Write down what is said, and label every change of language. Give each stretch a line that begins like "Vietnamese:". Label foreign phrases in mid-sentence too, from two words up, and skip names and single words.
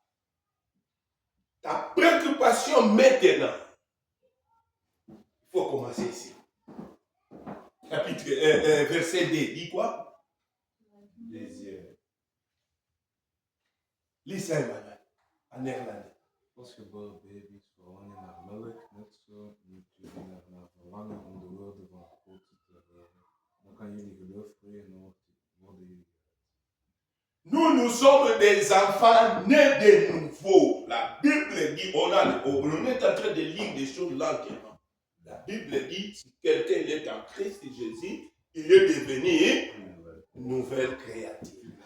French: Ta préoccupation maintenant, il faut commencer ici. Chapitre verset 2, dit quoi? Désir. Lis ça, Emmanuel, en néerlandais.
Dutch: Als geboren baby's verlangen naar melk, net zo moet jullie naar verlangen om de woorden van God te horen. Dan kan jullie geloof groeien en worden jullie.
French: Nous sommes des enfants nés de nouveau. La Bible dit, on est en train de lire des choses lentement. La Bible dit, si quelqu'un est en Christ Jésus, il est devenu une nouvelle créature.